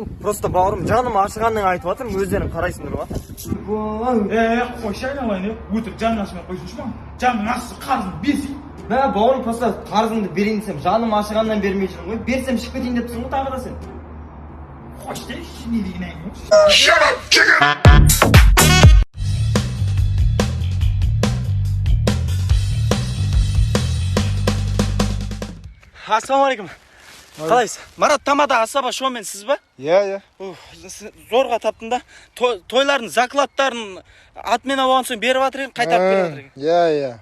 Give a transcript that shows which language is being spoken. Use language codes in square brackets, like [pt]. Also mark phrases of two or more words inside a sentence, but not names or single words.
[kk] Просто бауырым, жаным ашығанның айтып жатырмын, өздерің қарайсыңдар ғой. Қойшы айналайын, өтір жаның ашымай қойсыншы ма? Жаның ашысы қарызын берсей. Бауырым, просто қарызыңды берейін десем, жаным ашығаннан бермей жүрмін ғой. Берсем шығып кетейін депсің ғой тағы да сен. Қойшы дейші, не деген әңгіме ғой? [en] Shut up, chicken! [kk] Ассалаумағалейкум. Қалайсыз? Марат Тамада асаба шоумен сіз ба? Иә. Зорға таптым да. Тойлардың закладтарын атмена болған соң беріп жатыр едім, қайтарып беріп жатыр.